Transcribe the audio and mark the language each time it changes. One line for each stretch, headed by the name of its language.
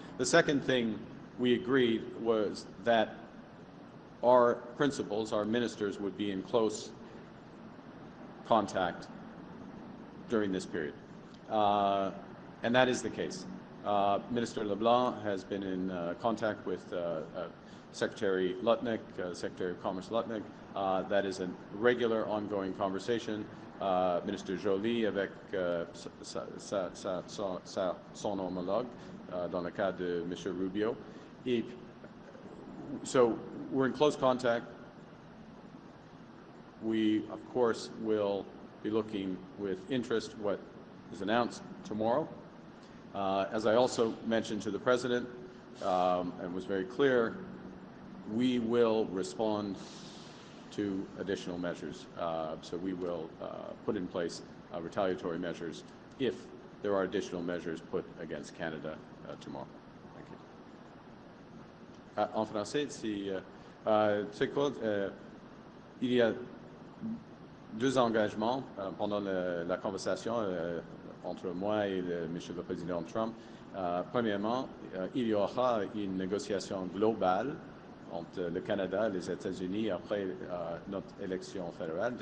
English: The second thing we agreed was that our principals, our ministers, would be in close contact during this period. And that is the case. Minister LeBlanc has been in contact with Secretary Lutnick, Secretary of Commerce Lutnick. That is a regular, ongoing conversation.
French: Ministre Joly avec son homologue dans le cas de M. Rubio.
English: So we're in close contact. We, of course, will be looking with interest what is announced tomorrow. As I also mentioned to the President and was very clear, we will respond to additional measures. So we will put in place retaliatory measures if there are additional measures put against Canada tomorrow. Thank you.
French: En français, tu sais quoi, il y a deux engagements pendant la conversation entre moi et Monsieur le Président Trump. Premièrement, il y aura une négociation globale entre le Canada et les États-Unis après notre élection fédérale.